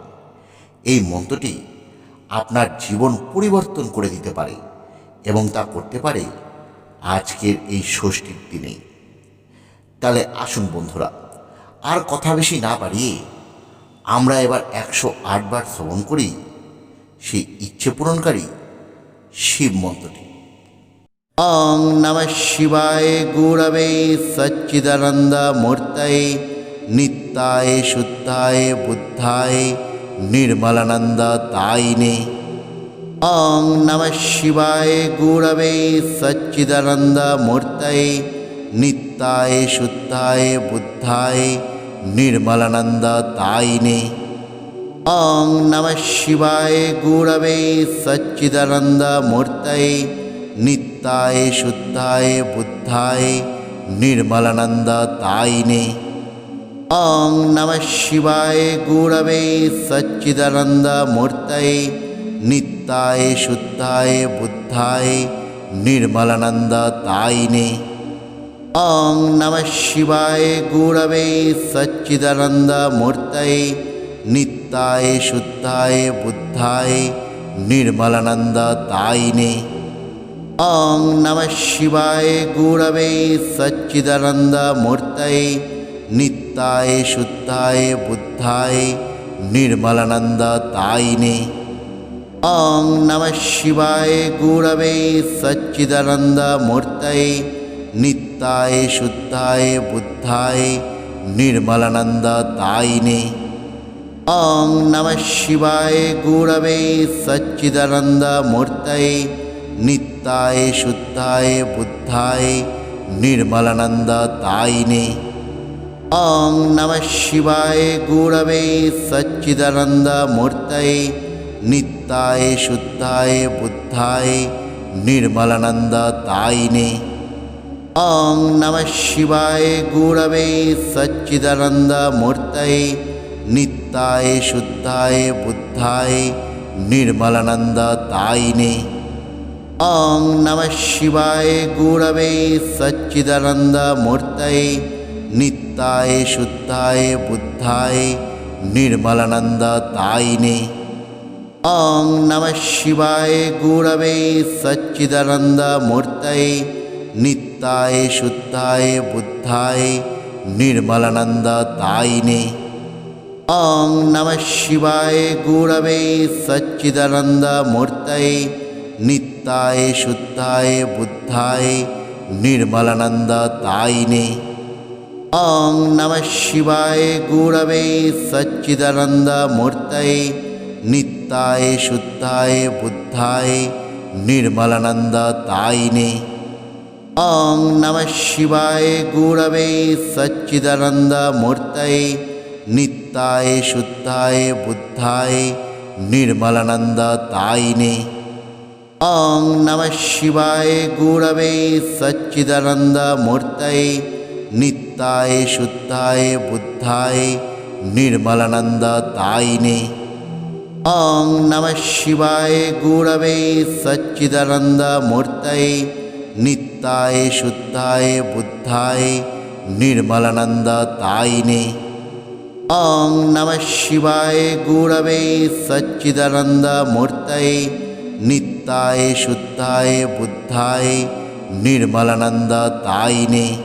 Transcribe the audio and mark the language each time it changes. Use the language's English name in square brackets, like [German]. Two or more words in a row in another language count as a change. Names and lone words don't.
[Bangla] এই মন্ত্রটি আপনার জীবন পরিবর্তন করে দিতে পারে এবং তা করতে পারে আজকের এই ষষ্ঠীর দিনে। তাহলে আসুন বন্ধুরা, আর কথা বেশি না বাড়িয়ে আমরা এবার 108 বার শ্রবণ করি সেই ইচ্ছে পূরণকারী শিব মন্ত্রটি। [Sanskrit] ওং নমঃ শিবায় গুরবে সচ্চিদানন্দ মূর্তয়ে নিত্যায় শুদ্ধায় বুদ্ধায় নির্মলানন্দ তাইনে। ওং নমঃ শিবায় গুরবে সচ্চিদানন্দ মূর্তয়ে নিত্যায় শুদ্ধায় বুদ্ধায় নির্মলানন্দ তাইনে। ওং নমঃ শিবায় গুরবে সচ্চিদানন্দ মূর্তয়ে নিত্যায় শুদ্ধায় বুদ্ধায় নির্মলানন্দ তাইনে। ওং নমঃ শিবায় গুরবে সচ্চিদানন্দ মূর্তয়ে নিত্যায় শুদ্ধায় বুদ্ধায় নির্মলানন্দ তাইনে। ওং নমঃ শিবায় গুরবে সচ্চিদানন্দ মূর্তয়ে নিত্যায় শুদ্ধায় বুদ্ধায় নির্মলানন্দ তাইনে। ওং নমঃ শিবায় গুরবে সচ্চিদানন্দ মূর্তয়ে নিত্যায় শুদ্ধায় বুদ্ধায় নির্মলানন্দ তাইনে। ওং নমঃ শিবায় গুরবে সচ্চিদানন্দ মূর্তয়ে নিত্যায় শুদ্ধায় বুদ্ধায় নির্মলানন্দ তাইনে। ওং নমঃ শিবায় গুরবে সচ্চিদানন্দ মূর্তয়ে নিত্যায় শুদ্ধায় বুদ্ধায় নির্মলানন্দ তাইনে। ওং নমঃ শিবায় গুরবে সচ্চিদানন্দ মূর্তয়ে নিত্যায় শুদ্ধায় বুদ্ধায় নির্মলানন্দ তাইনে। ওং নমঃ শিবায় গুরবে সচ্চিদানন্দ মূর্তয়ে নিত্যায় শুদ্ধায় বুদ্ধায় নির্মলানন্দ তাইনে। ওং নমঃ শিবায় গুরবে সচ্চিদানন্দ মূর্তয়ে নিত্যায় শুদ্ধায় বুদ্ধায় নির্মলানন্দ তাইনে। ওং নমঃ শিবায় গুরবে সচ্চিদানন্দ মূর্তয়ে নিত্যায় শুদ্ধায় বুদ্ধায় নির্মলানন্দ তাইনে। ওং নমঃ শিবায় গুরবে সচ্চিদানন্দ মূর্তয়ে নিত্যায় শুদ্ধায় বুদ্ধায় নির্মলানন্দ তাইনে। ওং নমঃ শিবায় গুরবে সচ্চিদানন্দ মূর্তয়ে নিত্যায় শুদ্ধায় বুদ্ধায় নির্মলানন্দ তাইনে। ওং নমঃ শিবায় গুরবে সচ্চিদানন্দ মূর্তয়ে নিত্যায় শুদ্ধায় বুদ্ধায় নির্মলানন্দ তাইনে। ওং নমঃ শিবায় গুরবে সচ্চিদানন্দ মূর্তয়ে নিত্যায় শুদ্ধায় বুদ্ধায় নির্মলানন্দ তাইনে। ওং নমঃ শিবায় গুরবে সচ্চিদানন্দ মূর্তয়ে नित्याय शुद्धाय बुद्धाय निर्मलानंदतायिने। ओं नमः शिवाय गुरवे सच्चिदानंदमूर्तये नित्याय शुद्धाय बुद्धाय निर्मलानंदतायिने।